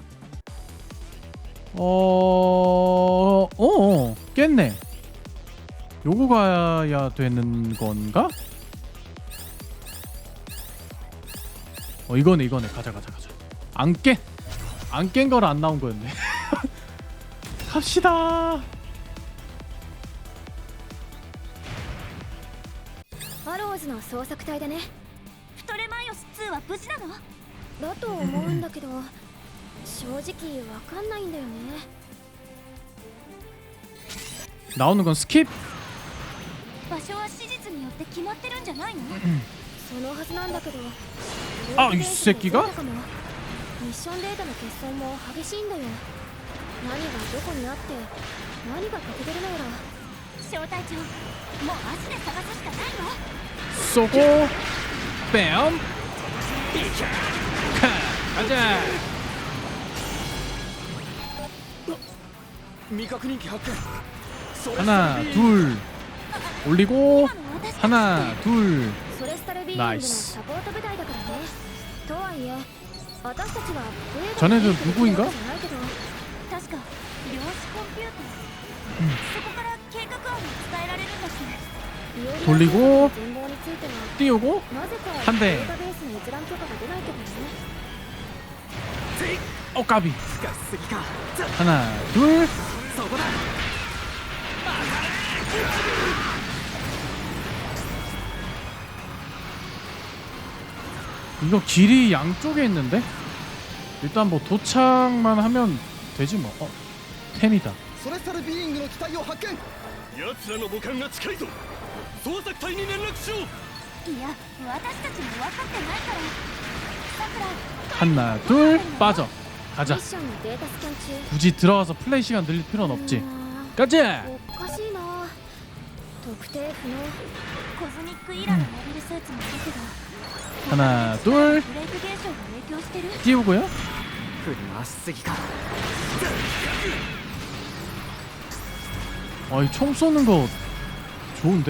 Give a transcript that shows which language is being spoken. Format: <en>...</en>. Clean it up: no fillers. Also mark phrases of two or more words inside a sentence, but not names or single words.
<ko>깼네. 요거 가야 되는 건가? 이거네. 가자. 안 깬 거라 안 나온 거였네. 갑시다.</ko> <ja>アローズの捜索隊だね。プトレマイオス2は無事なの？だと思うんだけど正直わかんないんだよね。</ja> <ko>나오는 건 스킵?</ko> <ja>場所は史実によって決まってるんじゃないの？そのはずなんだけど。</ja> <ko>아, 이 새끼가?</ko> <ja>ミッションデータの欠損も激しいんだよ。何がどこにあって何が欠けてるのやら。小隊長、もう足で探すしかないわ。</ja> <ko>쏘고 뺨. 가자.</ko> <ja>未確認機発見。それ</ja> <ko>하나 둘 올리고</ko> <ja>今の私</ja> <ko>하나 둘.</ko> <ja>ソレスタルビーイングのサポート部隊だからね。とはいえ私たちは</ja> <ko>자네들누구인가?</ko> <ja>じゃないけど確か量子コンピューター、そこから計画案が伝えられるんだし。</ja> <ko>돌리고</ko> <ja>全貌については</ja> <ko>띄우고</ko> <ja>なぜか</ja> <ko>한</ko> <ja>デ</ja> <ko>대.</ko> <ja>ータベースの閲覧許可が出ないけどね。</ja> <ko>까비.</ko> <ja>深すぎか。</ja> <ko>하나 둘.</ko> <ja>そこだ。</ja> <ko>이거 길이 양쪽에 있는데? 일단 뭐 도착만 하면 되지 뭐. 템이다.</ko> <ja>ソレスタルビーイングの機体を発見。奴らの母艦が近いぞ。捜索隊に連絡しろ。いや、私たちも分かってないから。さくら、</ja> <ko>하나 둘 빠져.</ko> <ja>ミ</ja> <ko>가자.</ko> <ja>ッションのデータスキャン中</ja> <ko>굳이 들어가서 플레이 시간 늘릴 필요는 없지. うーん 가자.</ko> <ja>おかしいな。特定不能。コズミックイラのモビルスーツもいるけど、</ja> <ko>하나 둘</ko> <ja>ブレイク現象が影響してる。</ja> <ko>띄우고요.</ko> <ja>振り回しすぎか。</ja> <ko>이 총 쏘는 거 좋은데?</ko>